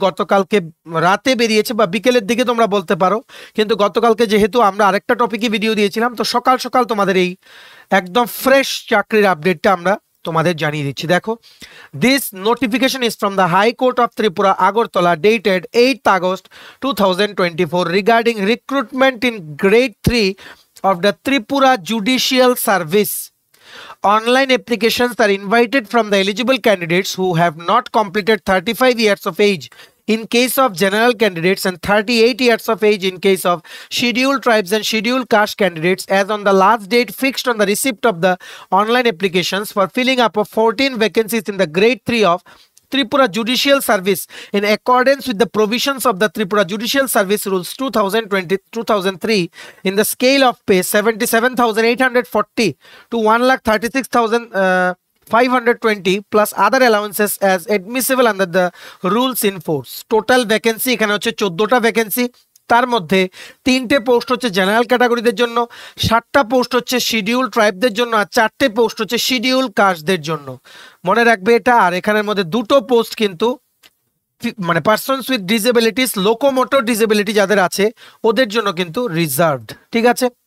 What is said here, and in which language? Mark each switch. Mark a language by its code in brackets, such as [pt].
[bn] গতকালকে রাতে বেরিয়েছে বা বিকেলের দিকে তোমরা বলতে পারো, কিন্তু গতকালকে যেহেতু আমরা আরেকটা টপিকে ভিডিও দিয়েছিলাম, তো সকাল সকাল তোমাদের এই একদম ফ্রেশ চাকরির আপডেটটা আমরা তোমাদের জানিয়ে দিচ্ছি। [en] দেখো, this notification is from the high court of Tripura Agartala dated 8th August 2024 regarding recruitment in grade 3 of the Tripura Judicial Service. Online applications are invited from the eligible candidates who have not completed 35 years of age in case of general candidates and 38 years of age in case of scheduled tribes and scheduled caste candidates, as on the last date fixed on the receipt of the online applications for filling up of 14 vacancies in the grade 3 of Tripura Judicial Service in accordance with the provisions of the Tripura Judicial Service Rules 2003 in the scale of pay 77,840 to 1,36,520 plus other allowances as admissible under the rules in force. [bn] Total vacancy এখানে হচ্ছে 14টা vacancy. তার মধ্যে 3টে post হচ্ছে general ক্যাটাগরিদের জন্য, 7টা post হচ্ছে schedule ট্রাইবদের জন্য, আর 4টে post হচ্ছে শিডিউল কাস্টদের জন্য। মনে রাখবে এটা। আর এখানের মধ্যে 2টো পোস্ট কিন্তু [en] persons with disabilities, [bn] locomotor disability যাদের আছে ওদের জন্য কিন্তু রিজার্ভড, ঠিক আছে?